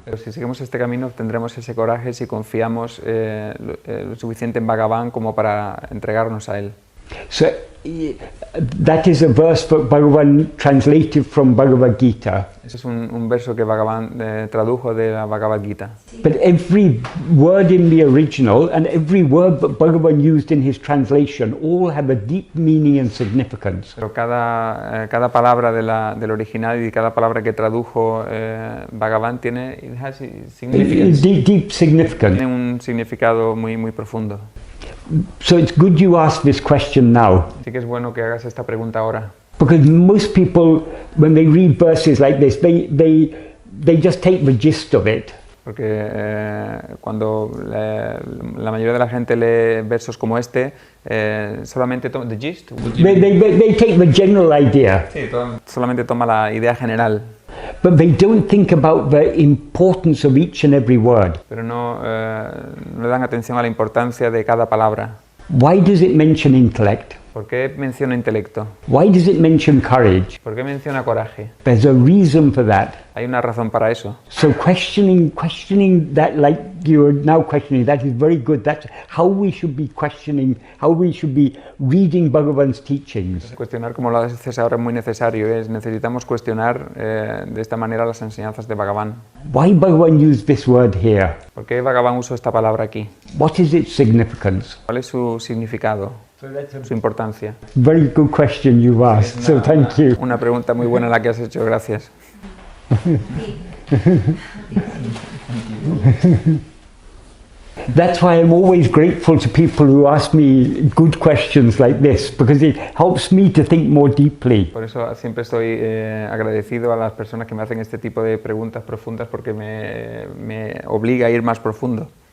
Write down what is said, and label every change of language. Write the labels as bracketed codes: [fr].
[es] Pero si seguimos este camino, tendremos ese coraje si confiamos lo suficiente en Bhagavan como para entregarnos a Él. [en] So that is a verse that Bhagavan translated from Bhagavad Gita. [es] Ese es un verso que Bhagavan tradujo de la Bhagavad Gita. [en] But every word in the original and every word that Bhagavan used in his translation all have a deep meaning and significance. [es] Pero cada palabra del original y cada palabra que tradujo Bhagavan tiene [en] significance. Deep significance. [es] Tiene un significado muy profundo. [en] So it's good you ask this question now. [es] Así que es bueno que hagas esta pregunta ahora. [en] Because most people, when they read verses like this, they just take the gist of it. [es] Porque cuando la mayoría de la gente lee versos como este, solamente toma [en] the gist. They take the general idea. [es] Sí, solamente toma la idea general. [en] But they don't think about the importance of each and every word. [es] Pero no le dan atención a la importancia de cada palabra. [en] Why does it mention intellect? [es] ¿Por qué menciona intelecto? [en] Why does it mention courage? [es] ¿Por qué menciona coraje? [en] There's a reason for that. [es] Hay una razón para eso. [en] So questioning that, like you're now questioning, that is very good. That's how we should be questioning, how we should be reading Bhagavan's teachings. [es] Cuestionar, como lo haces ahora, es muy necesario. Necesitamos cuestionar de esta manera las enseñanzas de Bhagavan. [en] Why Bhagavan used this word here? [es] ¿Por qué Bhagavan usó esta palabra aquí? [en] What is its significance? [es] ¿Cuál es su significado? Su importancia. [en] Very good question you've asked, so thank you. [es] Una pregunta muy buena la que has hecho, gracias. [en] That's why I'm always grateful to people who ask me good questions like this, because it helps me to think more deeply. [es] Por eso siempre estoy agradecido a las personas que me hacen este tipo de preguntas profundas, porque me obliga a ir más profundo.